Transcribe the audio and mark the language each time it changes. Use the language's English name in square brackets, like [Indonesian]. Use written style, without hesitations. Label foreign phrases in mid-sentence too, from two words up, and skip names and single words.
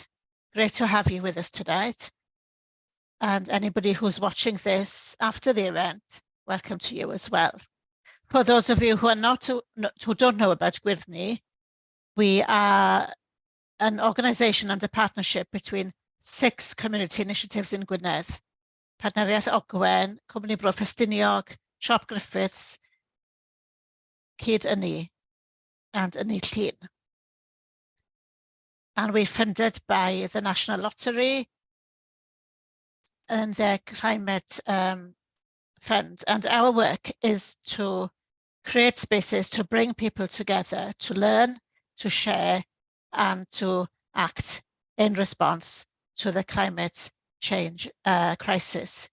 [English] Great to have you with us tonight. And anybody who's watching this after the event, welcome to you as well. For those of you who are who don't know about GwyrddNi, we are an organisation and a partnership between 6 community initiatives in Gwynedd: Partneriaeth Ogwen, Cwmni Bro Ffestiniog, Siop Griffiths, GwyrddNi and Ynni Llun. And we're funded by the National Lottery and their climate fund. And our work is to create spaces to bring people together, to learn, to share, and to act in response to the climate change crisis.